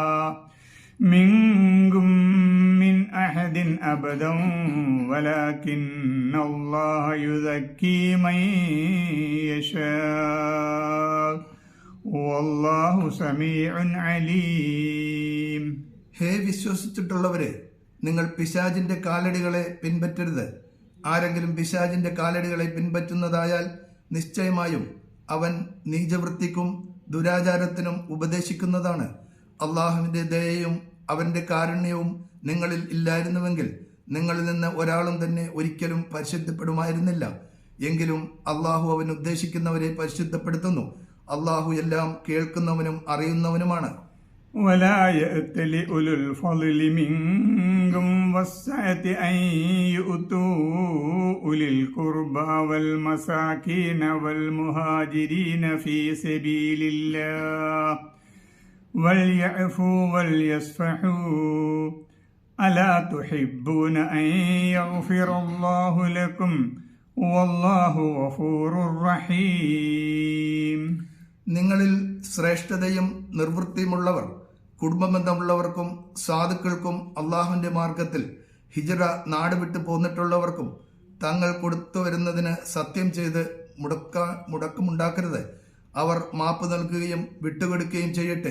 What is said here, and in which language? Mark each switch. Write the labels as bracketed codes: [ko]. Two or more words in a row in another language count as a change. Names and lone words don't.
[ar] ولكن الله يزكي من يشاء والله سميع عليم. [ml] ഹേ വിശ്വസിച്ചിട്ടുള്ളവരെ, നിങ്ങൾ പിശാചിന്റെ കാലടികളെ പിൻപറ്റരുത്. ആരെങ്കിലും പിശാചിന്റെ കാലടികളെ പിൻപറ്റുന്നതായാൽ നിശ്ചയമായും അവൻ നീചവൃത്തിക്കും ദുരാചാരത്തിനും ഉപദേശിക്കുന്നതാണ്. അള്ളാഹുവിന്റെ ദയയും അവന്റെ കാരുണ്യവും നിങ്ങളിൽ ഇല്ലായിരുന്നുവെങ്കിൽ നിങ്ങളിൽ നിന്ന് ഒരാളും തന്നെ ഒരിക്കലും പരിശുദ്ധപ്പെടുമായിരുന്നില്ല. എങ്കിലും അള്ളാഹു അവൻ ഉദ്ദേശിക്കുന്നവരെ പരിശുദ്ധപ്പെടുത്തുന്നു. അള്ളാഹു എല്ലാം കേൾക്കുന്നവനും അറിയുന്നവനുമാണ്. [ar] ولا يأتل أولو الفضل منكم والسعة أن يؤتوا أولي القربى والمساكين والمهاجرين في سبيل الله وليعفوا وليصفحوا ألا تحبون أن يغفر الله لكم والله غفور رحيم. [ml] നിങ്ങളിൽ ശ്രേഷ്ഠതയും നിർവൃത്തിയുമുള്ളവർ കുടുംബബന്ധമുള്ളവർക്കും സാധുക്കൾക്കും അള്ളാഹുവിന്റെ മാർഗത്തിൽ ഹിജ്റ നാട് വിട്ടു പോന്നിട്ടുള്ളവർക്കും തങ്ങൾ കൊടുത്തു വരുന്നതിന് സത്യം ചെയ്ത് മുടക്കമുണ്ടാക്കരുത്. അവർ മാപ്പ് നൽകുകയും വിട്ടുകൊടുക്കുകയും ചെയ്യട്ടെ.